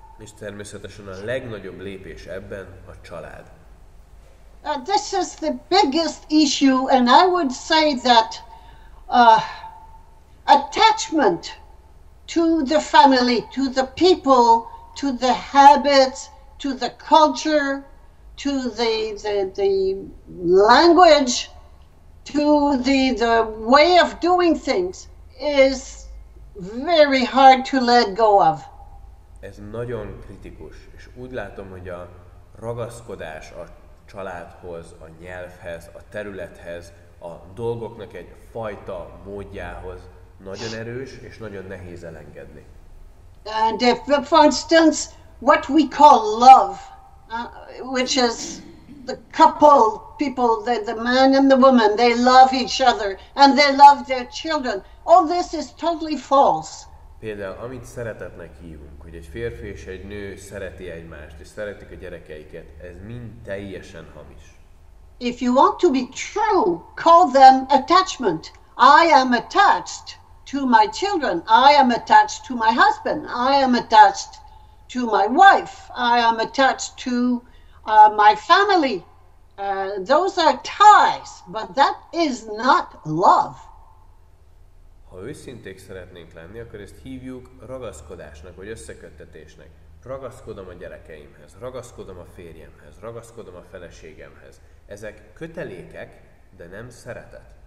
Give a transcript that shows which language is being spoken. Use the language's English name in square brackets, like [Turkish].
[Hungarian] És természetesen a legnagyobb lépés ebben a család. [English] This is the biggest issue, and I would say that attachment to the family, to the people, to the habits, to the culture, to the language, to the way of doing things is very hard to let go of. [Hungarian] Ez nagyon kritikus, és úgy látom, hogy a ragaszkodás a családhoz, a nyelvhez, a területhez, a dolgoknak egy fajta módjához nagyon erős és nagyon nehéz elengedni. [English] And if, for instance, what we call love, which is the couple, people, the man and the woman, they love each other and they love their children. All this is totally false. [Hungarian] Például, amit szeretetnek hívunk, hogy egy férfi és egy nő szereti egymást, és szeretik a gyerekeiket, ez mind teljesen hamis. [English] If you want to be true, call them attachment. I am attached to my children. I am attached to my husband. I am attached to my wife. I am attached to my family. Those are ties, but that is not love. [Hungarian] Ha őszinték szeretnénk lenni, akkor ezt hívjuk ragaszkodásnak, vagy összeköttetésnek. Ragaszkodom a gyerekeimhez, ragaszkodom a férjemhez, ragaszkodom a feleségemhez. Ezek kötelékek, de nem szeretet.